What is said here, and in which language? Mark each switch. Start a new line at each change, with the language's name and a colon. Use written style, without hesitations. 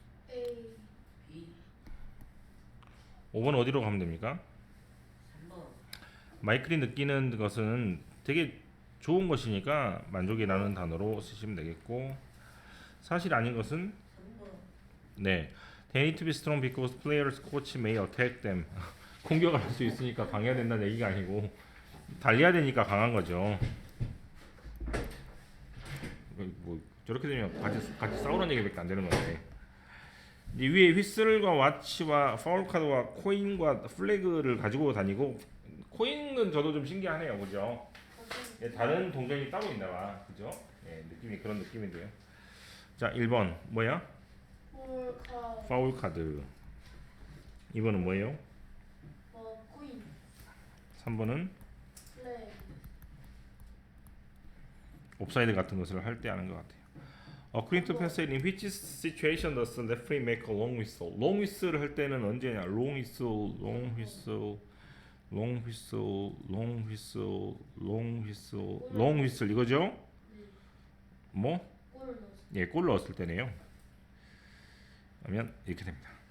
Korean: A. B 5번 어디로 가면 됩니까? 3번 마이클이 느끼는 것은 되게 좋은 것이니까 만족이 나는 단어로 쓰시면 되겠고 사실 아닌 것은 3번 네,
English: they need to be strong because players coach may attack them.
Korean: 공격을 할 수 있으니까 강해야 된다는 얘기가 아니고 달려야 되니까 강한 거죠. 뭐 저렇게 되면 같이 싸우라는 얘기밖에 안 되는 건데. 이 위에 휘슬과 와치와 파울 카드와 코인과 플래그를 가지고 다니고 코인은 저도 좀 신기하네요, 그죠? 예, 다른 동전이 따로 있나 봐, 그죠? 예, 느낌이 그런 느낌인데요. 자, 1번 뭐야? 폴카. 파울 카드. 2번은 뭐예요? 코인. 3번은 플레이. 옵사이드 같은 것을 할 때 하는 것 같아요.
English: According to passage, in which situation does the referee make a long whistle?
Korean: long whistle를 할 때는 언제냐?
English: long whistle, long whistle, long whistle, long whistle, long whistle, long whistle
Korean: 이거죠? 네. 뭐? 골을 넣었어. 예, 골 넣었을 때네요. 그러면 이렇게 됩니다.